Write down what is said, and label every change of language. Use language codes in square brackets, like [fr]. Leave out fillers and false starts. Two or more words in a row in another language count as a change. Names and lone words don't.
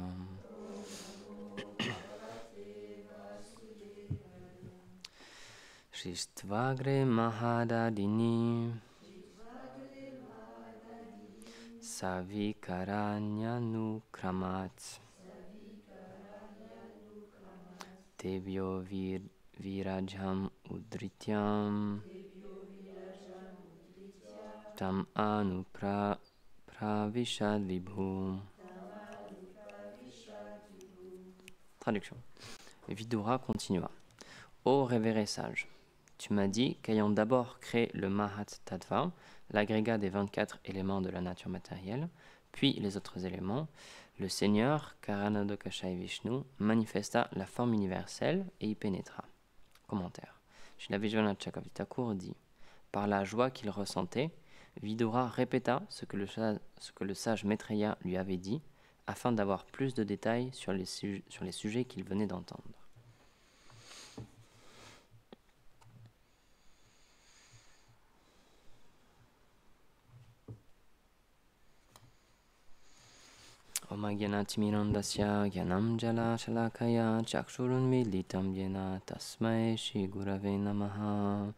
[sa] शिष्ट्वाग्रे महदादीनि सविकरन्यनु-क्रमात् तेभ्यो विराजम् उद्रित्यम् तम् अनु प्रविशद् विभु. [fr] Traduction. Vidura continua. Ô révéré sage, tu m'as dit qu'ayant d'abord créé le Mahat Tattva, l'agrégat des 24 éléments de la nature matérielle, puis les autres éléments, le Seigneur, Karanodakashai Vishnu, manifesta la forme universelle et y pénétra. Commentaire. Srila Vishwanath Chakravarti Thakur dit, par la joie qu'il ressentait, Vidura répéta ce que le sage Maitreya lui avait dit, afin d'avoir plus de détails sur les sujets qu'il venait d'entendre. [sa] ॐ ज्ञानतिमिरान्धस्य ज्ञानं जल शलाकया चक्षुरुन्मीलितं येन तस्मै श्री गुरवे नमः.